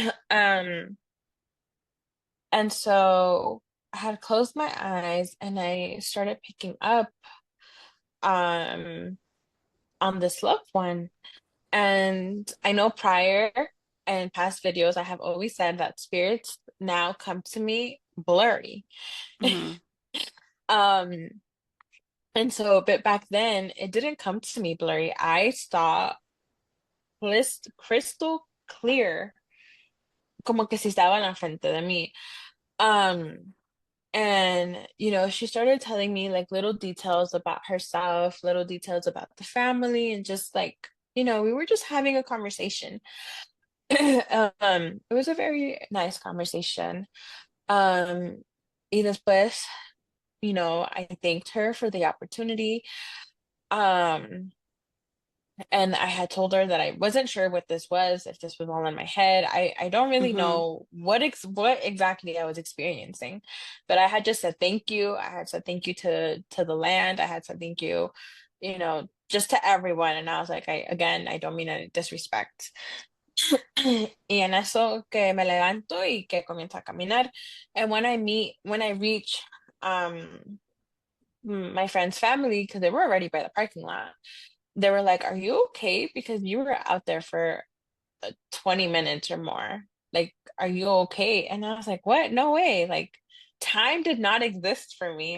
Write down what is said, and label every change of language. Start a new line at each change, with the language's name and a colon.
English: Um, and so I had closed my eyes and I started picking up um on this loved one. And I know prior and past videos, I have always said that spirits now come to me blurry. Mm-hmm. Um, and so, but back then, it didn't come to me blurry. I saw crystal clear,
Spanish: como que si estaba en la frente de mí.
English: Um, and she started telling me like little details about herself, little details about the family, and just like, we were just having a conversation. It was a very nice conversation. Um,
Spanish: y después,
English: I thanked her for the opportunity. Um, And I had told her that I wasn't sure what this was, if this was all in my head. I don't really Mm-hmm. know what exactly I was experiencing, but I had just said thank you. I had said thank you to the land. I had said thank you, just to everyone. And I was like, I don't mean any disrespect.
Spanish: Y en eso que me levanto y que comienzo a caminar.
English: And when I reach my friend's family, because they were already by the parking lot, they were like, "Are you okay? Because you were out there for 20 minutes or more. Like, are you okay?" And I was like, "What? No way. Like, time did not exist for me.